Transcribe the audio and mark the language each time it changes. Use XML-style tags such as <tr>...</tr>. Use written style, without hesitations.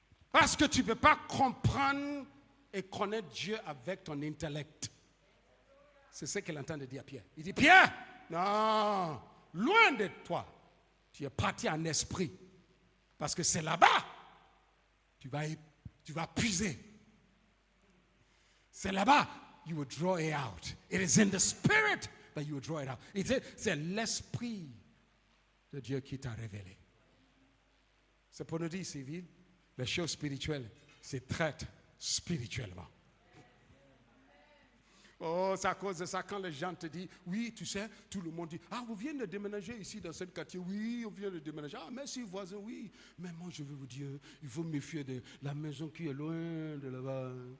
<fr>Parce que tu ne peux pas comprendre et connaître Dieu avec ton intellect. C'est ce qu'il entend de dire à Pierre. Il dit, Pierre, non, loin de toi, tu es parti en esprit. Parce que c'est là-bas, tu vas puiser. C'est là-bas,</fr> <en>you will draw it out. It is in the spirit that you will draw it out.</en> <fr>C'est l'esprit de Dieu qui t'a révélé. C'est pour nous dire, civil, Les choses spirituelles se traitent spirituellement. Oh, c'est à cause de ça, quand les gens te disent, oui, tu sais, tout le monde dit, ah, vous venez de déménager ici dans ce quartier, oui, on vient de déménager, ah, merci voisin, oui, mais moi je vais vous dire, il faut méfier de la maison qui est loin de là-bas.</fr>